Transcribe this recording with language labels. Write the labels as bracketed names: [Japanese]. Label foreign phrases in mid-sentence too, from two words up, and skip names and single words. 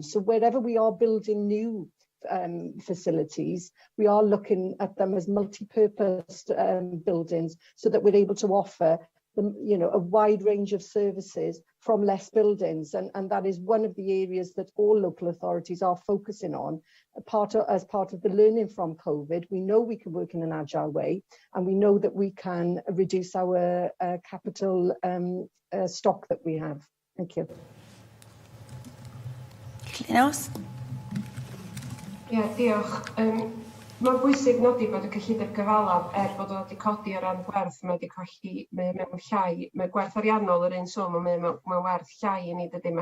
[English] So wherever we are building new facilities, we are looking at them as multi-purpose buildings, so that we're able to offer them, you know, a wide range of services from less buildings, and that is one of the areas that all local authorities are focusing on as part of the learning from COVID. We know we can work in an agile way, and we know that we can reduce our capital stock that we have. Thank you. Linos? [Welsh] Diolch. Mae'n bwysig nodi bod y cyllideb gyfalaf, bod o wedi codi o ran gwerth, mae wedi colli mewn llai. Mae gwerth ariannol yr un swm, mae werth llai i ni dydy.